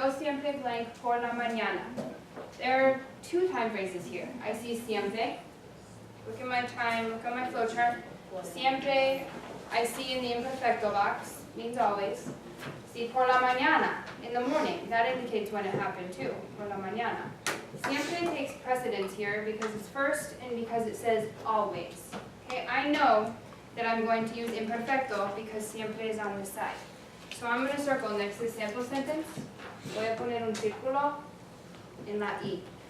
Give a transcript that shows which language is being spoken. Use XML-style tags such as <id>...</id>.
<es>Yo siempre</es> <en>blank</en> <es>por la mañana.</es> <en>There are two time phrases here. I see siempre. Look at my time, look at my flowchart. Siempre, I see in the imperfecto box, means always. See</en> <es>por la mañana,</es> <en>in the morning. That indicates when it happened too, por la mañana. Siempre takes precedence here because it's first and because it says always. Okay, I know that I'm going to use imperfecto because siempre is on the side. So I'm going to circle next to the sample sentence.</en> <es>Voy a poner un círculo en la I.</es>